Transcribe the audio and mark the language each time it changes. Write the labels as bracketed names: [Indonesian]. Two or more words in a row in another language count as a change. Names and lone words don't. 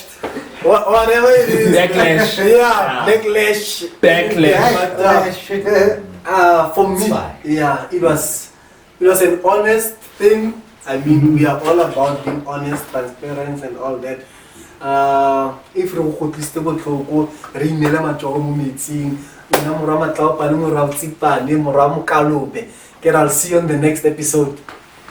[English] Whatever it is. Backlash. Yeah, backlash. Backlash. But for me, It's fine. yeah, it was an honest thing. I mean, we are all about being honest, transparent, and all that. [Tswana] If re go tliste botlhoko re inela matsogo mo metsing nna mora matlaopane mora tsipane mora mokalobe. [English] I'll see you on the next episode.